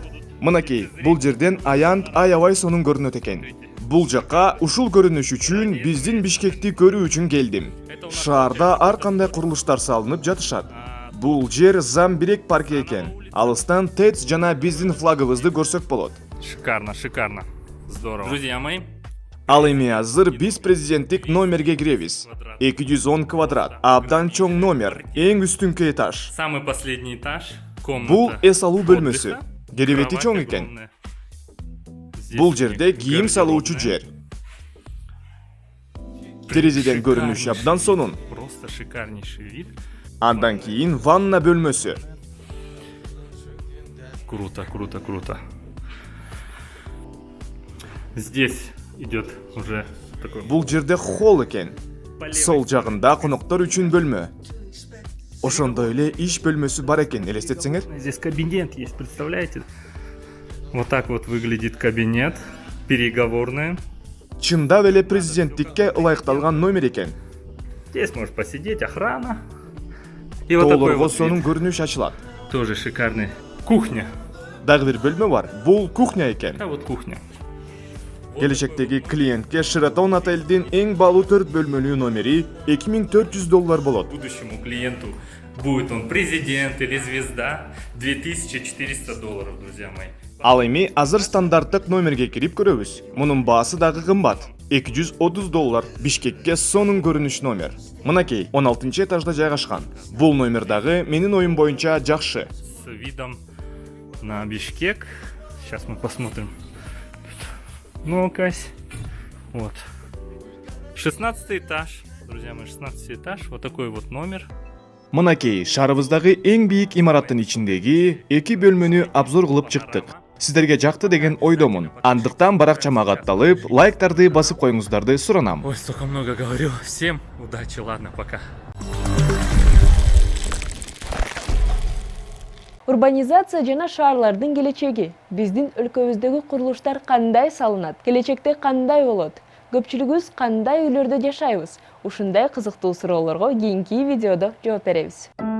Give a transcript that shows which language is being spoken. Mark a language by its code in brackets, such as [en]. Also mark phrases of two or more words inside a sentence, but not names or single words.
[ky] Мынакей, бул жерден аябай сонун көрүнөт экен. Бул жакка ушул көрүнүш үчүн биздин Бишкекти көрүү үчүн келдим. Шаарда ар кандай курулуштар салынып жатышат. Бул жер Замбирек парки экен. Алыстан ТЭЦ жана биздин флагыбызды көрсөк болот. [ru] Шикарно, шикарно. Здорово. Друзья мои, [ky] Ал эми азыр биз президенттик номерге киребиз. 210 квадрат, абдан чоң номер, эң үстүнкү этаж. [ru] самый последний этаж. Комната [ky] Бул эс алуу бөлмөсү. [ru] отдыха. [ky] Керебети [ru] Кровать [ky] чоң экен. [ru] огромная. Здесь [ky] Бул [ru] у [ky] жерде [ru] них [ky] кийим салуучу [ru] гардеробная. [ky] жер. Терезеден көрүнүш абдан сонун. [ru] Просто шикарнейший вид. [ky] Андан кийин ванна бөлмөсү. [ru] Круто, круто, круто. Здесь идет уже такой [ky] Бул жерде холл экен. Сол жагында коноктор үчүн бөлмө. Ошондой эле иш бөлмөсү бар экен, элестетсеңер. [ru] Здесь кабинет есть, представляете? Вот так вот выглядит кабинет. Переговорная. [ky] Чындап эле президенттикке ылайыкталган номер экен. [ru] Здесь может посидеть охрана. И вот такой [ky] Тоолорго [ru] вот [ky] сонун [ru] вид. [ky] көрүнүш ачылат. [ru] Тоже шикарный. Кухня. [ky] Дагы бир бөлмө бар. Бул кухня экен. [ru] А вот кухня. [ky] Келечектеги клиентке Sheraton отелдин эң баалуу 4 бөлмөлүү номери $2400 болот. [ru] Будущему клиенту будет он президент или звезда. $2400, друзья мои. [ky] Ал эми азыр стандарттык номерге кирип көрөбүз. Мунун баасы дагы кымбат. $230. Бишкекке сонун көрүнүш номер. Мынакей 16 этажда жайгашкан. Бул номер дагы менин оюм боюнча жакшы. [ru] С видом на Бишкек. Сейчас мы посмотрим. Ну-ка. Вот. 16 этаж. Друзья мои, 16 этаж. Вот такой вот номер. [ky] Мынакей шаарыбыздагы эң бийик имараттын ичиндеги 2 бөлмөнү обзор кылып чыктык. Сиздерге жакты деген ойдомун. Андыктан баракчама катталып, лайктарды басып коюңуздарды суранам. [ru] Ой, столько много говорю. Всем удачи, ладно, пока. [ky] Урбанизация жана шаарлардын келечеги. Биздин өлкөбүздөгү курулуштар кандай салынат? Келечекте кандай болот? Көпчүлүгүбүз кандай үйлөрдө жашайбыз? Ушундай кызыктуу суроолорго кийинки видеодо жооп беребиз.